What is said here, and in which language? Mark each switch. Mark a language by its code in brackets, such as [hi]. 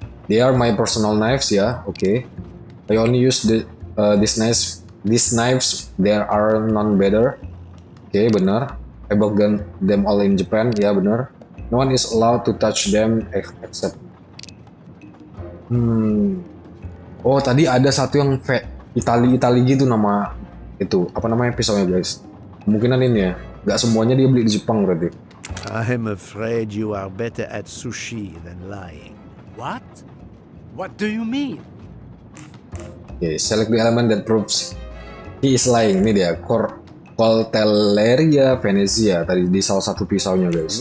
[en] They are my personal knives ya, oke. I only use these knives. There are none better. [id] Oke, benar. [en] I bought them all in Japan, [id] ya benar. [en] No one is allowed to touch them except. [id] Oh, tadi ada satu yang Itali gitu nama itu. Apa namanya pisaunya, guys? Kemungkinan ini ya. Gak semuanya dia beli di Jepang berarti. [en] I'm afraid you are better at sushi than lying. What? What do you mean? Okay, select the element that proves he is lying. [id] Ini dia, Coltelleria Venezia tadi di salah satu pisaunya, guys.